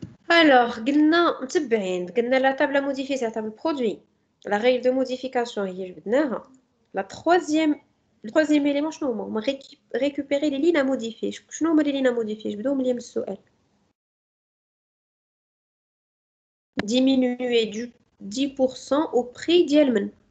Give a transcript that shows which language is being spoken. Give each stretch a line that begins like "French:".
French: Alors,
Arabic: قلنا متبعين قلنا
French: la table à modifier c'est la table produit. La règle de modification
Arabic: هي جبدناها.
French: Le troisième élément
Arabic: شنو هما؟
French: récupérer les lignes à modifier.
Arabic: شنو هما
French: les lignes à modifier؟
Arabic: جبدوهم لي من السؤال.
French: Diminuer du 10% au prix
Arabic: ديال من